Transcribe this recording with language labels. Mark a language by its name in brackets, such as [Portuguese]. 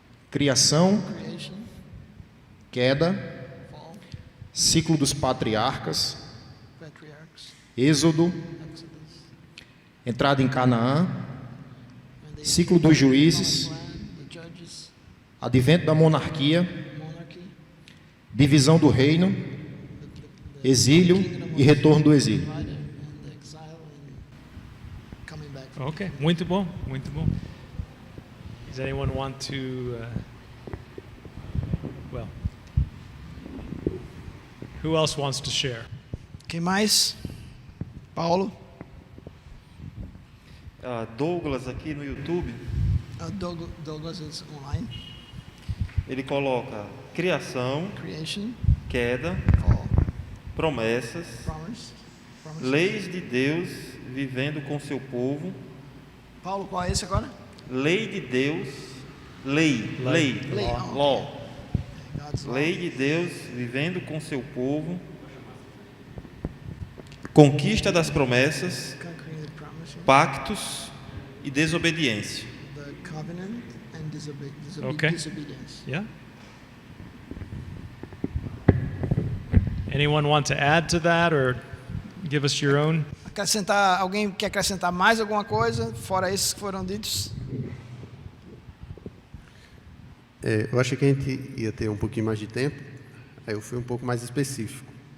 [Portuguese] Criação, queda, ciclo dos patriarcas, Êxodo, entrada em Canaã, ciclo dos juízes, advento da monarquia, divisão do reino, exílio e retorno do exílio. Okay, muito bom, muito bom. [English] Does anyone want to, who else wants to share? [Portuguese] Quem mais? Paulo? Douglas aqui no YouTube, [English] Douglas is online. [Portuguese] ele coloca criação, [English] Creation, [Portuguese] queda, [English] fall, [Portuguese] promessas, [English] promise. [Portuguese] leis de Deus vivendo com seu povo, Paulo, qual é esse agora? lei de Deus, lei, law, [English] God's law. [Portuguese] lei de Deus vivendo com seu povo, conquista das promessas, [English] Conquering the promise, [Portuguese] pactos e desobediência. [English] the covenant and Okay. disobedience. Yeah? Anyone want to add to that or give us your own? [Portuguese] Alguém quer acrescentar mais alguma coisa, fora esses que foram ditos? Eu achei que a gente ia ter um pouquinho mais de tempo, aí eu fui um pouco mais específico.